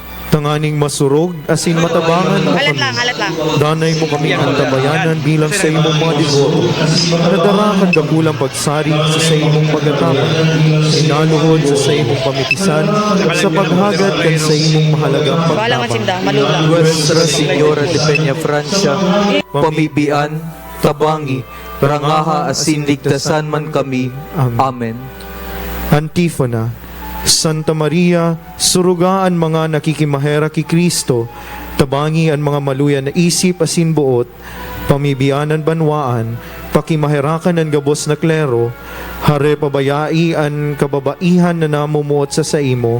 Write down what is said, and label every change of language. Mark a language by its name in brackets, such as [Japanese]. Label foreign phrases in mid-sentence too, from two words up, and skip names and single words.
[Bikol] Tanganing masurog, asin matabangan mo kami. Danay mo kami antabayanan bilang sa imong mga devoto. Nadarakan dakulang pagsari sa imong pagatapan. Inaluhod sa imong pamitisan, sa paghagad kan sa imong mahalagang pagtabang. Nuestra Señora de Peñafrancia, pamibian, tabangi, rangaha asin ligtasan man kami. Amen. Antifona. Santa Maria, surugaan mga nakikimahera ki Kristo, tabangi ang mga maluyan na isip asin buot, pamibianan banwaan, pakimaherakan ang gabos na klero, hare pabayai ang kababaihan na namumuot sa imo.